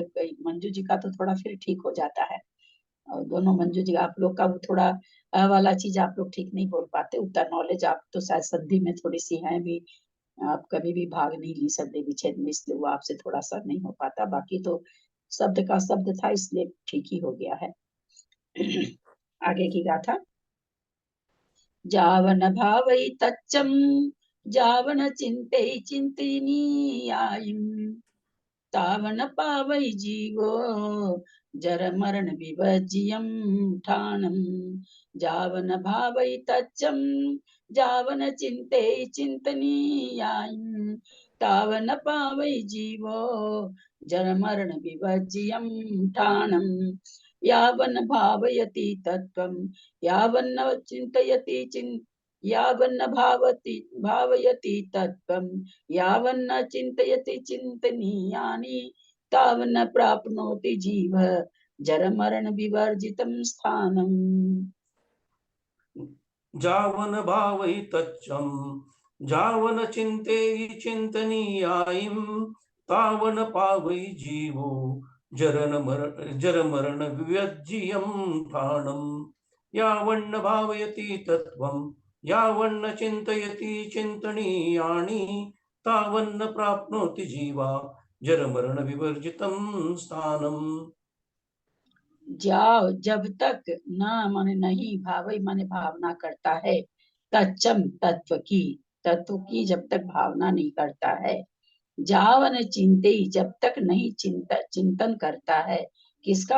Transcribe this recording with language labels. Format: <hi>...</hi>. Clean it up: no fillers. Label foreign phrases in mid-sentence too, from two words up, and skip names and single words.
<hi>मंजू जी का तो थोड़ा फिर ठीक हो जाता है, और दोनों मंजू जी आप लोग का वो थोड़ा वाला चीज आप लोग ठीक नहीं बोल पाते। उतना नॉलेज आप तो शायद संधि में थोड़ी सी है भी, आप कभी भी भाग नहीं ली संधि विच्छेद में, इसलिए वो आपसे थोड़ा सा नहीं हो पाता। बाकी तो शब्द का शब्द था, इसलिए ठीक ही हो गया है। आगे की गाथा।</hi> <pra>जावन भावै तच्चम जावन चिंते चिंतनीयायिम तावन पावै जीवो जर मरण विभज्यम ठाणम। जावन भावै तच्चम जावन चिंते चिंतनीयायिम तावन पावै जीवो जर मरण विभज्यम ठाणम।</pra> <sa>यावन भावयति तत्त्वं यावन्न चिन्तयति यावन्न भावयति तत्त्वं यावन्न चिन्तयति चिन्तनीयानि तावन्न प्राप्नोति जीव जरमरण विवर्जितं स्थानम्।</sa> <pra>जावन भावै तच्चम जावन चिंतेहि चिंतनीयायिम तावन पावै जीवो जर मरण विव्यज्यम ठाणम।</pra> <sa>यावन्न भावयति तत्त्वं यावन्न चिंतयति चिंतनीयानि तावन्न प्राप्नोति जीवा जर मरण विवर्जितं स्थानम।</sa> <hi>जाओ जब तक, न माने नहीं, भावई माने भावना करता है, तच्चम तत्व की जब तक भावना नहीं करता है,</hi> <pra>जावन चिंते</pra> <hi>जब तक नहीं चिंतन करता है, किसका?</hi>